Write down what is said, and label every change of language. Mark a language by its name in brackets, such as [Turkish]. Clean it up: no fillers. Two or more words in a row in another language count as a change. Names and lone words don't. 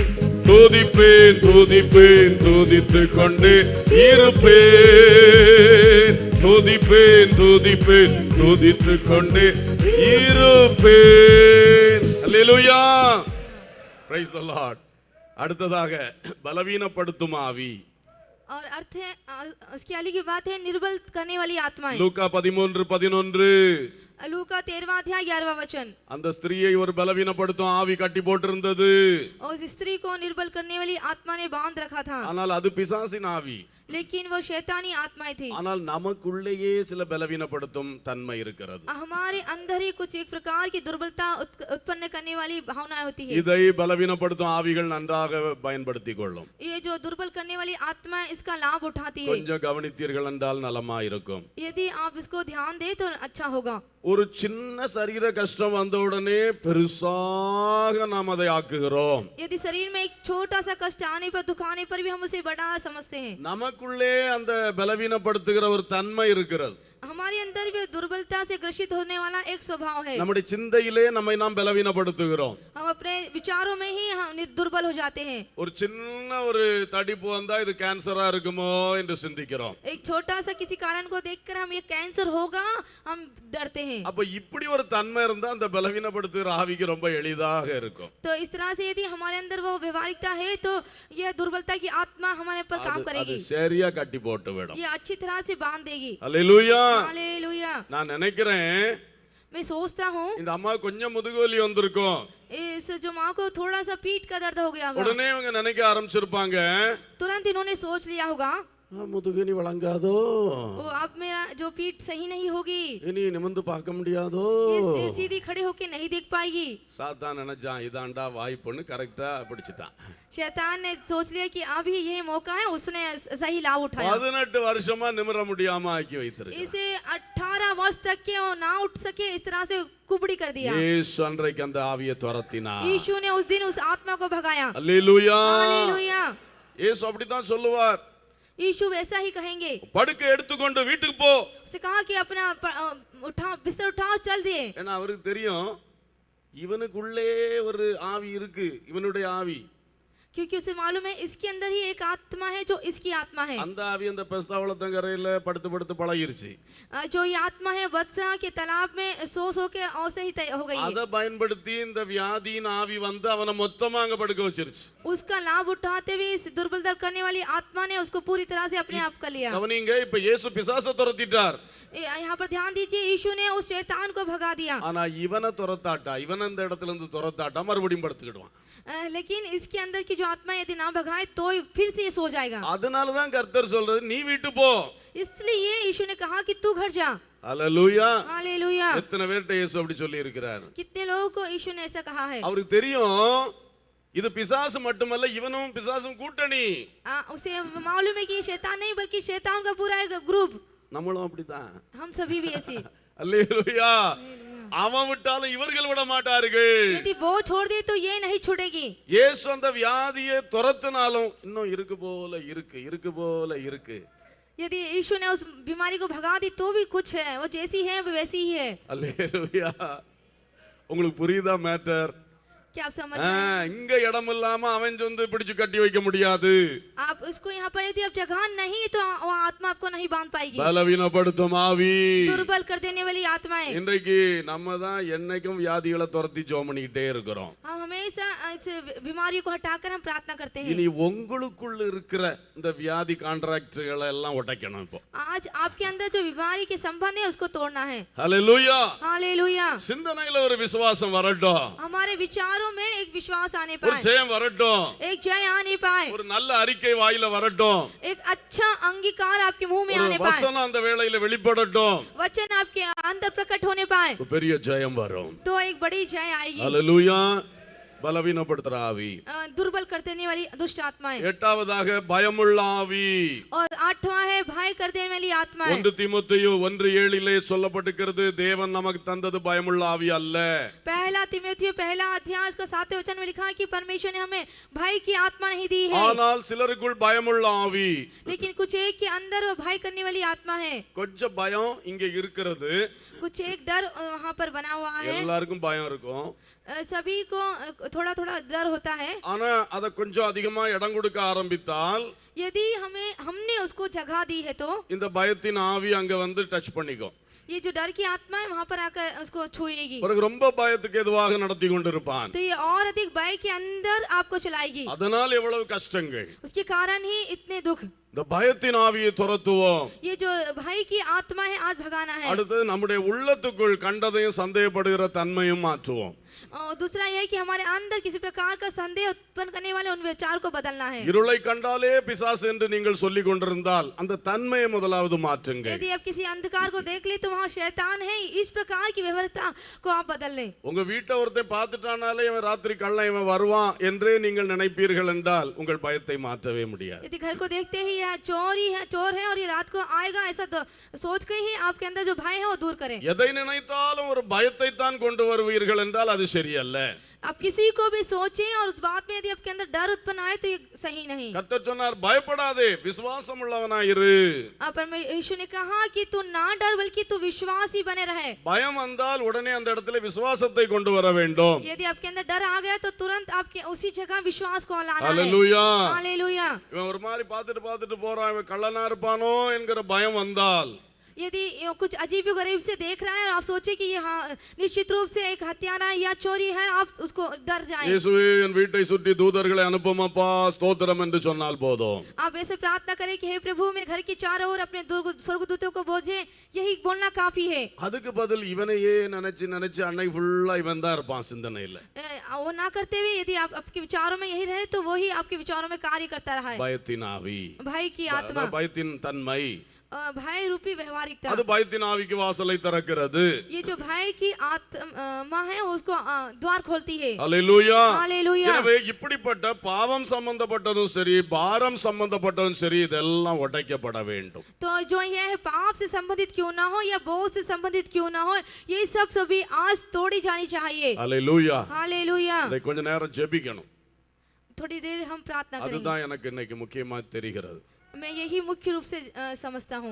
[Tamil] துதித்துக் கொண்டே இருப்பேன். துதித்துக் கொண்டே இருப்பேன். அல்லேலூயா. [English] Praise the Lord. [Tamil] அடுத்ததாக பலவீனப்படுத்தும் ஆவி. [Hindi] और अर्थ है उसकी आगे की बात है निर्बल करने वाली आत्माएं. [Tamil] லூக்கா 13:11. [Hindi] लूका 13वां अध्याय 11वां वचन। [Tamil] அந்த ஸ்திரீயை ஒரு பலவீனப்படுத்தும் ஆவி கட்டி போட்டிருந்தது. [Hindi] और उस स्त्री को निर्बल करने वाली आत्मा ने बांध रखा था, [Tamil] ஆனால் அது பிசாசின் ஆவி. [Hindi] लेकिन वो शैतानी आत्माएं थी। [Tamil] ஆனால் நமக்குள்ளேயே சில பலவீனப்படுத்தும் தன்மை இருக்கிறது. [Hindi] हमारे अंदर ही कुछ एक प्रकार की दुर्बलता उत्पन्न करने वाली भावनाएं होती है। [Tamil] இதை பலவீனப்படுத்தும் ஆவிகள் நன்றாக பயன்படுத்திக் கொள்ளும். [Hindi] ये जो दुर्बल करने वाली आत्मा इसका लाभ उठाती है। [Tamil] கொஞ்சம் கவனித்தீர்கள் என்றால் நலமாயிருக்கும். [Hindi] यदि आप इसको ध्यान दे तो अच्छा होगा। [Tamil] ஒரு சின்ன சரீர கஷ்டம் வந்த உடனே பெருசாக நாம் அதை ஆக்குகிறோம். [Hindi] यदि शरीर में एक छोटा सा कष्ट आने पर, दुख आने पर भी हम उसे बड़ा समझते हैं। [Tamil] நமக்குள்ளே அந்த பலவீனப்படுத்துகிற ஒரு தன்மை இருக்கிறது. [Hindi] हमारे अंदर भी दुर्बलता से ग्रसित होने वाला एक स्वभाव है। [Tamil] நம்முடைய சிந்தையிலே நம்மை நாம் பலவீனப்படுத்துகிறோம். [Hindi] हम अपने विचारों में ही हम दुर्बल हो जाते हैं। [Tamil] ஒரு சின்ன ஒரு தடிப்பு வந்தா இது கேன்சரா இருக்குமோ என்று சிந்திக்கிறோம். [Hindi] एक छोटा सा किसी कारण को देखकर हम ये कैंसर होगा हम डरते हैं। [Tamil] அப்ப இப்படி ஒரு தன்மை இருந்தா அந்த பலவீனப்படுத்துகிற ஆவிக்கு ரொம்ப எளிதாக இருக்கும். [Hindi] तो इस तरह से यदि हमारे अंदर वो व्यवहारिकता है तो ये दुर्बलता की आत्मा हमारे पर काम [Tamil] அது [Hindi] करेगी, [Tamil] சரியா கட்டி போட்டு விடும். [Hindi] ये अच्छी तरह से बांध देगी। [Tamil] அல்லேலூயா. [Hindi] हालेलुया। [Tamil] நான் நினைக்கிறேன் [Hindi] मैं सोचता हूँ [Tamil] இந்த அம்மா கொஞ்சம் முதுகுவலி வந்திருக்கும். [Hindi] इस जो माँ को थोड़ा सा पीठ का दर्द हो गया होगा, [Tamil] உடனே இவங்க நினைக்க ஆரம்பிச்சிருப்பாங்க, [Hindi] तुरंत इन्होंने सोच लिया होगा [Tamil] முதுகுனி வழங்காதோ, [Hindi] वो अब मेरा जो पीठ सही नहीं होगी, [Tamil] இனி நிமிர்ந்து பார்க்க முடியாதோ. [Hindi] ये सीधी खड़े होके नहीं देख पाएगी। [Tamil] சாத்தான் நினைச்சான் இதாண்டா வாய்ப்புன்னு கரெக்டா பிடிச்சிட்டான். [Hindi] शैतान ने सोच लिया कि अभी ये मौका है, उसने सही लाभ उठाया। [Tamil] 18 வருஷமா நிமிர முடியாம ஆக்கி வைத்திருக்கு. [Hindi] इसे 18 वर्ष तक के वो ना उठ सके, इस तरह से कुबड़ी कर दिया। [Tamil] இயேசு அன்றைக்கு அந்த ஆவியை துரத்தினார். [Hindi] यीशु ने उस दिन उस आत्मा को भगाया। [Tamil] அல்லேலூயா. [Hindi] हालेलुया। [Tamil] இயேசு அப்படித்தான் சொல்லுவார். [Hindi] यीशु वैसा ही कहेंगे। [Tamil] படுக்கை எடுத்துக்கொண்டு வீட்டுக்கு போ. [Hindi] उसने कहा कि अपना उठा, बिस्तर उठाओ, चल दिए। [Tamil] ஏன்னா அவருக்கு தெரியும் இவனுக்குள்ளே ஒரு ஆவி இருக்கு, இவனுடைய ஆவி. [Hindi] क्योंकि उसे मालूम है इसके अंदर ही एक आत्मा है जो इसकी आत्मा है। [Tamil] அந்த ஆவி அந்த பெஸ்தாவளத்தங்கரையில படுத்து படுத்து பழகிருச்சு. [Hindi] जो ये आत्मा है वत्सा के तालाब में सो सो के औसे ही तय हो गई है। [Tamil] அதை பயன்படுத்தி இந்த வியாதியின் ஆவி வந்து அவனை மொத்தமா அங்க படுக்க வச்சிருச்சு. [Hindi] उसका लाभ उठाते हुए इस दुर्बलता करने वाली आत्मा ने उसको पूरी तरह से अपने आप कर लिया। [Tamil] கவனிங்க, இப்ப இயேசு பிசாசை துரத்திட்டார். [Hindi] यहाँ पर ध्यान दीजिए, यीशु ने उस शैतान को भगा दिया। [Tamil] ஆனா இவனை துரத்தாட்டா, இவன் அந்த இடத்துல இருந்து துரத்தாட்டா மறுபடியும் படுத்துக்கிடுவான். [Hindi] लेकिन इसके अंदर की जो आत्मा यदि ना भगाए तो फिर से ये सो जाएगा। [Tamil] அதனாலதான் கர்த்தர் சொல்றது நீ வீட்டு போ. [Hindi] इसलिए यीशु ने कहा कि तू घर जा। [Tamil] அல்லேலூயா. [Hindi] हालेलुया। [Tamil] எத்தனை பேர்ட்ட இயேசு அப்படி சொல்லி இருக்கிறார். [Hindi] कितने लोगों को यीशु ने ऐसा कहा है। [Tamil] அவருக்கு தெரியும் இது பிசாசு மட்டுமல்ல, இவனும் பிசாசும் கூட்டணி. [Hindi] उसे मालूम है कि ये शैतान नहीं बल्कि शैतान का पूरा एक ग्रुप। [Tamil] நம்மளும் அப்படிதான். [Hindi] हम सभी भी ऐसे। [Tamil] அல்லேலூயா. அவன் விட்டாலும் இவர்கள் விட மாட்டார்கள். [Hindi] यदि वो छोड़ दे तो ये नहीं छोड़ेगी। [Tamil] இயேசு அந்த வியாதியை துரத்தினாலும் இன்னும் இருக்கு போல இருக்கு. [Hindi] यदि यीशु ने उस बीमारी को भगा दी तो भी कुछ है, वो जैसी है वो वैसी ही है। [Tamil] அல்லேலூயா. உங்களுக்கு புரியுதா மேட்டர்? [Hindi] क्या आप समझ रहे हैं? [Tamil] இங்க இடம் இல்லாம அவன் வந்து பிடிச்சு கட்டி வைக்க முடியாது. [Hindi] आप उसको यहाँ पर यदि आप जगह नहीं तो वो आत्मा आपको नहीं बांध पाएगी। [Tamil] பலவீனப்படுத்தும் ஆவி. [Hindi] दुर्बल कर देने वाली आत्माएं। [Tamil] இன்றைக்கு நம்ம தான் என்னைக்கும் வியாதிகளை துரத்தி ஜெபம் பண்ணிக்கிட்டே இருக்கிறோம். [Hindi] हम हमेशा इस बीमारी को हटाकर हम प्रार्थना करते हैं। [Tamil] இனி உங்களுக்குள்ள இருக்கிற இந்த வியாதி கான்ட்ராக்ட்களை எல்லாம் உடைக்கணும். இப்போ [Hindi] आज आपके अंदर जो बीमारी के संबंध है उसको तोड़ना है। [Tamil] ஹல்லேலூயா. [Hindi] हालेलुया। [Tamil] சிந்தனையில ஒரு விசுவாசம் வரட்டும். [Hindi] हमारे विचारों में एक विश्वास आने [Tamil] ஒரு [Hindi] पाए, [Tamil] ஜெயம் வரட்டும். [Hindi] एक जय आने पाए, [Tamil] ஒரு நல்ல அறிக்கை வாயில வரட்டும். [Hindi] एक अच्छा अंगीकार आपके मुंह में [Tamil] ஒரு [Hindi] आने पाए, [Tamil] வசனம் அந்த வேளையில வெளிப்படட்டும். [Hindi] वचन आपके अंदर प्रकट होने पाए [Tamil] ஒரு பெரிய ஜெயம் வரும். तो एक बड़ी जय आएगी। ஹல்லேலூயா. பலவீனப்படுத்துற ஆவி. [Hindi] दुर्बल कर देने वाली दुष्ट आत्माएं। [Tamil] எட்டாவதாக பயமுள்ள ஆவி. [Hindi] और 8वां है भय कर देने वाली आत्माएं। [Tamil] 1 தீமோத்தேயு 1:7 சொல்லப்பட்டிருக்கிறது, தேவன் நமக்கு தந்தது பயமுள்ள ஆவி அல்ல. [Hindi] पहला तीमुथियुस पहला अध्याय उसका 7वें वचन में लिखा है कि परमेश्वर ने हमें भय की आत्मा नहीं दी है, [Tamil] ஆனால் சிலருக்குள் பயமுள்ள ஆவி. [Hindi] लेकिन कुछ एक के अंदर वो भय करने वाली आत्मा है। [Tamil] கொஞ்சம் பயம் இங்க இருக்கிறது. [Hindi] कुछ एक डर वहाँ पर बना हुआ है। [Tamil] எல்லாருக்கும் பயம் இருக்கும். [Hindi] सभी को थोड़ा थोड़ा डर होता है। [Tamil] ஆனா அத கொஞ்சம் அதிகமா இடம் கொடுக்க ஆரம்பித்தால் [Hindi] यदि हमने उसको जगह दी है तो [Tamil] இந்த பயத்தின் ஆவி அங்க வந்து டச் பண்ணிக்கும். [Hindi] ये जो डर की आत्मा है वहाँ पर आकर उसको छुएगी, [Tamil] பிறகு ரொம்ப பயத்துக்கு எதுவாக நடத்தி கொண்டிருப்பான். [Hindi] तो ये और अधिक भय के अंदर आपको चलाएगी। [Tamil] அதனால் எவ்வளவு கஷ்டங்கள். [Hindi] उसके कारण ही इतने दुख। [Tamil] இந்த பயத்தின் ஆவியை துரத்துவோம். [Hindi] ये जो भय की आत्मा है आज भगाना है। [Tamil] அடுத்து நம்முடைய உள்ளத்துக்குள் கண்டதையும் சந்தேகப்படுகிற தன்மையும் மாற்றுவோம். [Hindi] और दूसरा यह है कि हमारे अंदर किसी प्रकार का संदेह उत्पन्न करने वाले उन विचार को बदलना है। [Tamil] இருளை கண்டாலே பிசாசு என்று நீங்கள் சொல்லிக் கொண்டிருந்தால் அந்த தன்மையை முதலாவது மாற்றுங்கள். [Hindi] यदि आप किसी अंधकार को देख ले तो वहाँ शैतान है, इस प्रकार की व्यवहारता को आप बदल लें। [Tamil] உங்க வீட்டை ஒருத்தன் பார்த்துட்டானாலே இவன் ராத்திரி கள்ளன் இவன் வருவான் என்றே நீங்கள் நினைப்பீர்கள் என்றால் உங்கள் பயத்தை மாற்றவே முடியாது. [Hindi] यदि घर को देखते ही यह चोर है और ये रात को आएगा ऐसा सोच के ही आपके अंदर जो भय है वो दूर करें। [Tamil] எதை நினைத்தாலும் ஒரு பயத்தை தான் கொண்டு வருவீர்கள் என்றால் அது சரியல்ல. [Hindi] आप किसी को भी सोचें और उस बात में यदि आपके अंदर डर उत्पन्न आए तो ये सही नहीं। [Tamil] கர்த்தர் சொன்னார் பயப்படாதே விசுவாசம் உள்ளவனாயிரு. [Hindi] यीशु ने कहा कि तू ना डर बल्कि तू विश्वासी बने रहे। [Tamil] பயம் வந்தால் உடனே அந்த இடத்துல விசுவாசத்தை கொண்டு வர வேண்டும். [Hindi] यदि आपके अंदर डर आ गया तो तुरंत आपके उसी जगह विश्वास को लाना है। हालेलुया हालेलुया। [Tamil] இவன் ஒரு மாதிரி பார்த்துட்டு போறான் இவன் கள்ளனா இருப்பானோ என்கிற பயம் வந்தால் [Hindi] यदि कुछ अजीब गरीब से देख रहा है और आप सोचे कि ये निश्चित रूप से एक हत्यारा या चोरी है, आप उसको डर जाएं। [Tamil] இயேசுவே என் வீட்டை சுற்றி தூதர்களை அனுப்புமப்பா ஸ்தோத்திரம் என்று சொன்னால் போதும். [Hindi] आप ऐसे प्रार्थना करें कि हे प्रभु मेरे घर के चारों ओर अपने स्वर्गदूतों को भेजें, यही बोलना काफी है। [Tamil] அதுக்கு பதில் இவனையே நினைச்சு அன்னை ஃபுல்லா இவன் தான் இருப்பான் சிந்தனையில. [Hindi] वो ना करते हुए यदि आप आपके विचारों में यही रहे तो वही आपके विचारों में कार्य करता रहा है। [Tamil] பயத்தின் ஆவி, [Hindi] भय की आत्मा, [Tamil] பயத்தின் तन्மை, [Hindi] भय रूपी व्यवहारिकता, [Tamil] அது பயத்தின் ஆவிக்கு வாசலை திறக்கிறது. [Hindi] ये जो भय की आत्मा है उसको द्वार खोलती है। हालेलुया हालेलुया। [Tamil] எனவே இப்படிப்பட்ட பாவம் சம்பந்தப்பட்டதும் சரி பாரம் சம்பந்தப்பட்டதும் சரி இதெல்லாம் உடைக்கப்பட வேண்டும். [Hindi] तो जो यह है पाप से संबंधित क्यों ना हो या बोझ से संबंधित क्यों ना हो, ये सब सभी आज तोड़ी जानी चाहिए। हालेलुया हालेलुया। [Tamil] இதை கொஞ்ச நேரம் ஜெபிக்கணும். [Hindi] थोड़ी देर हम प्रार्थना करेंगे। [Tamil] அதுதான் எனக்கு இன்னைக்கு முக்கியமா தெரிகிறது. [Hindi] मैं यही मुख्य रूप से समझता हूँ।